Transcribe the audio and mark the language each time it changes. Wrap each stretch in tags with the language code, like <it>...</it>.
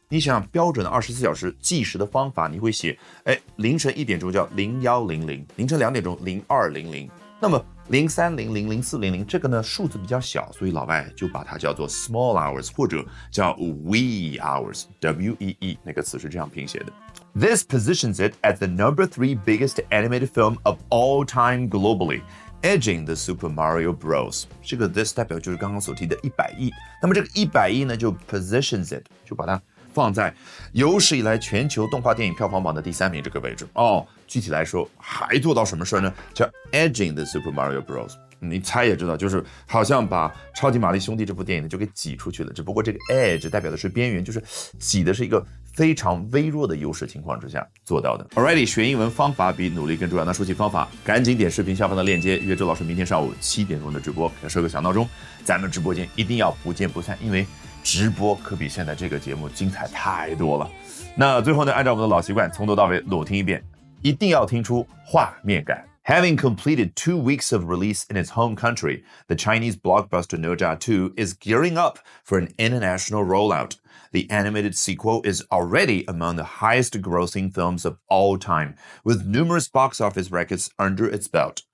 <zh>你想标准的24小时计时的方法，你会写凌晨1点钟叫0100，凌晨2点钟0200，那么0300、0400这个呢数字比较小，所以老外就把它叫做 small hours， 或者叫 wee hours， W-E-E 那个词是这样拼写的。</zh> <en>This positions it as the number 3 biggest animated film of all time globally, edging the Super Mario Bros.</en> <zh>这个 this 代表就是刚刚所提的100亿，那么这个100亿呢就 positions it， 就把它放在有史以来全球动画电影票房榜的第3名这个位置。具体来说还做到什么事呢？叫</zh> <en>edging the Super Mario Bros。</en> <zh>你猜也知道，就是好像把超级玛丽兄弟这部电影呢就给挤出去了，只不过这个 edge 代表的是边缘，就是挤的是一个非常微弱的优势情况之下做到的。 Alrighty， 学英文方法比努力更重要。那说起方法，赶紧点视频下方的链接，约周老师明天上午7点钟的直播，要设个小闹钟，咱们直播间一定要不见不散，因为直播可比现在这个节目精彩太多了。那最后呢，按照我们的老习惯，从头到尾裸听一遍，一定要听出画面感。</zh> <en>Having completed 2 weeks of release in its home country, the Chinese blockbuster哪吒 2 is gearing up for an international rollout. The animated sequel is already among the highest-grossing films of all time, with numerous box office records under its belt.</en>